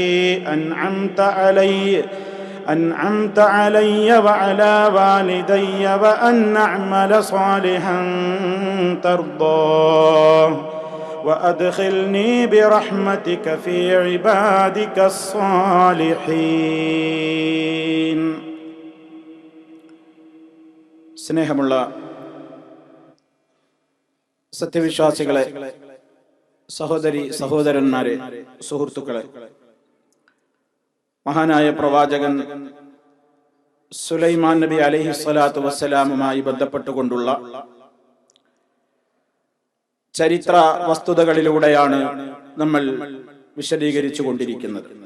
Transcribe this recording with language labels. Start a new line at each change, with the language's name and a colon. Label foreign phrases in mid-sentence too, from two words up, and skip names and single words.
Arabic: أنعمت علي وعلى والدي وأن أعمل صالحا ترضاه وأدخلني برحمتك في عبادك الصالحين.
Malayalam: സ്നേഹമുള്ള സത്യവിശ്വാസികളെ, സഹോദരന്മാരെ, സുഹൃത്തുക്കളെ, മഹാനായ പ്രവാചകൻ സുലൈമാൻ നബി
Arabic: عليه الصلاة والسلام
Malayalam: ബന്ധപ്പെട്ടുകൊണ്ടുള്ള ചരിത്ര വസ്തുതകളിലൂടെയാണ് നമ്മൾ വിശദീകരിച്ചു കൊണ്ടിരിക്കുന്നത്.